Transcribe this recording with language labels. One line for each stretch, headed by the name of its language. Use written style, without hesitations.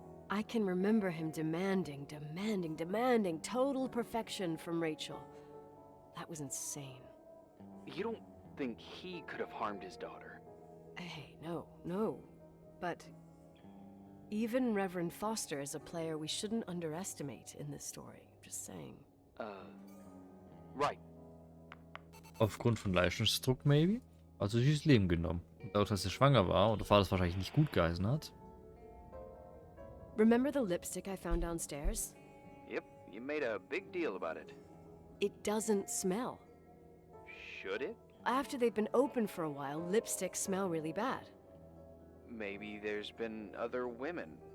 English: I can remember him demanding total perfection from Rachel. That was insane. You don't think he could have harmed his daughter? Hey, no. But even Reverend Foster is a player we shouldn't underestimate in this story. Just saying. Right.
German: Aufgrund von Leistungsdruck,
English: maybe?
German: Also sie ist Leben genommen. Und dadurch, dass sie schwanger war und der Vater es wahrscheinlich nicht gut geheißen hat.
English: Remember the lipstick I found downstairs? Yep, you made a big deal about it. It doesn't smell. Should it? After they've been open for a while, lipsticks smell really bad. Maybe there's been other women.